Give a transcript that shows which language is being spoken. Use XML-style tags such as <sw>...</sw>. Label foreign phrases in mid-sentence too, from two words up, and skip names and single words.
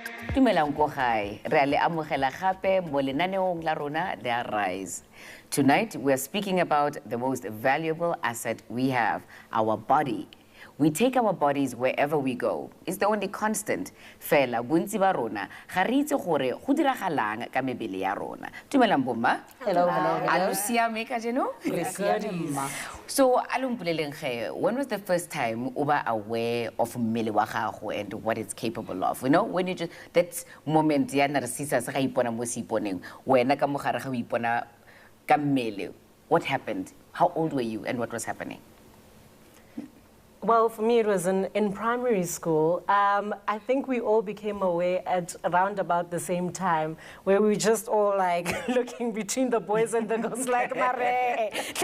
<tn>Dumelang ko gae. Re a le amogela gape mo lenaneong la rona le Rise.</tn> <en>Tonight we are speaking about the most valuable asset we have, our body. We take our bodies wherever we go. It's the only constant.</en> <tn>Fela bontsi ba rona ga re itse gore go diragalang ka mebele ya rona. Dumelang bomma.</tn> <en>Hello, hello.</en> <tn>A lo siame ka jeno?</tn> <en>So, when was the first time you were aware of</en> <tn>mmele wa gago</tn> <en>and what it's capable of? You know, when you just, that moment</en> <tn>ya narcissa sa ga ipona mo siponeng, wena ka mogare ga o ipona ka mmele,</tn> <en>what happened? How old were you and what was happening? Well, for me, it was in primary school. I think we all became aware at around about the same time, where we just all like looking between the boys and the girls like, Mare,</en>